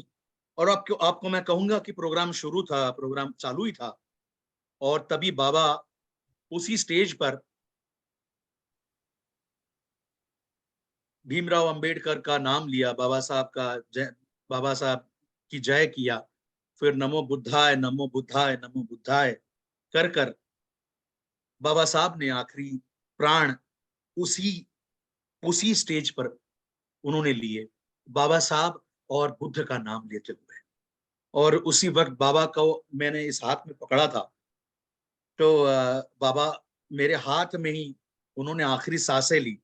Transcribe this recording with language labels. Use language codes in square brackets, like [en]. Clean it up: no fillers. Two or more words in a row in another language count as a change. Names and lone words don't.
[hi] और आपको मैं कहूंगा कि प्रोग्राम चालू ही था, और तभी बाबा उसी स्टेज पर भीमराव अंबेडकर का नाम लिया, बाबा साहब की जय किया, फिर [sa] नमो बुद्धाय नमो बुद्धाय नमो बुद्धाय [hi] कर कर बाबा साहब ने आखिरी प्राण उसी उसी स्टेज पर उन्होंने लिए, बाबा साहब और बुद्ध का नाम लेते हुए। और उसी वक्त बाबा को मैंने इस हाथ में पकड़ा था, तो बाबा मेरे हाथ में ही उन्होंने आखिरी सांसें ली।